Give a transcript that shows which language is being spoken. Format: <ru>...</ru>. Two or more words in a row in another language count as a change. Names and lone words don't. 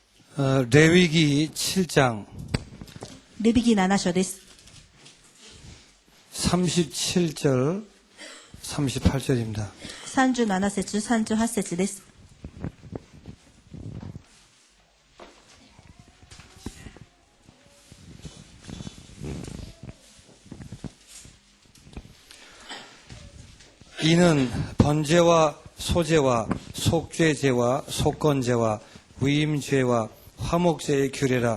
<ko>레위기 7장</ko> <ja>レビ記7章です。</ja> <ko>37절 38절입니다.</ko> <ja>37 節、38節です。</ja> <ko>이는 번제와 소제와 속죄제와 속건제와 위임죄와 화목제의 규례라.</ko>